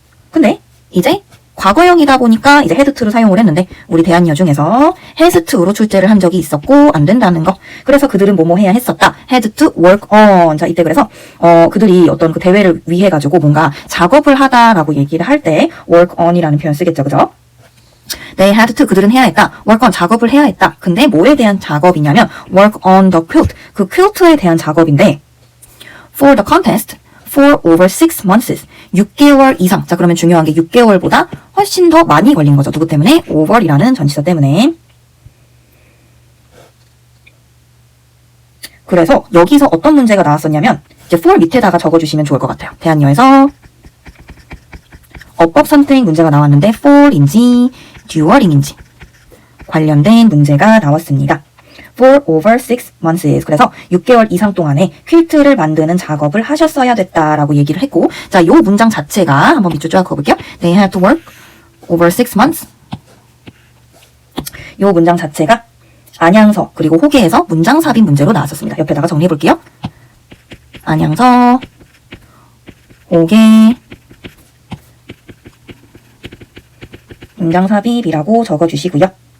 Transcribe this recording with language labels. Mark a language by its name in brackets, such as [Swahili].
[Korean] 근데 이제 과거형이다 보니까 이제 had to를 사용을 했는데, 우리 대한여 중에서 has to로 출제를 한 적이 있었고 안 된다는 거. 그래서 그들은 뭐뭐 해야 했었다. [English] had to work on. [Korean] 자, 이때 그래서 그들이 어떤 그 대회를 위해 가지고 뭔가 작업을 하다라고 얘기를 할 때 work on이라는 표현 쓰겠죠. 그죠? [English] They had to, [Korean] 그들은 해야 했다. work on, 작업을 해야 했다. 근데 뭐에 대한 작업이냐면 [English] work on the quilt, 그 quilt에 대한 작업인데, for the contest, for over 6 months, [Korean] 6개월 이상. 자, 그러면 중요한 게 6개월보다 훨씬 더 많이 걸린 거죠. 누구 때문에? over이라는 전치사 때문에. 그래서 여기서 어떤 문제가 나왔었냐면, 이제 for 밑에다가 적어주시면 좋을 것 같아요. 대한여에서 어법 선택 문제가 나왔는데 for인지 dualing인지 관련된 문제가 나왔습니다. [English] for over 6 months. [Korean] 그래서 6개월 이상 동안에 퀼트를 만드는 작업을 하셨어야 됐다라고 얘기를 했고, 자, 요 문장 자체가 한번 밑줄 쫙 그어볼게요. [English] They had to work over 6 months. [Korean] 요 문장 자체가 안양서 그리고 호계에서 문장 삽입 문제로 나왔었습니다. 옆에다가 정리해 볼게요. 안양서, 호계, 문장 삽입이라고 적어주시고요.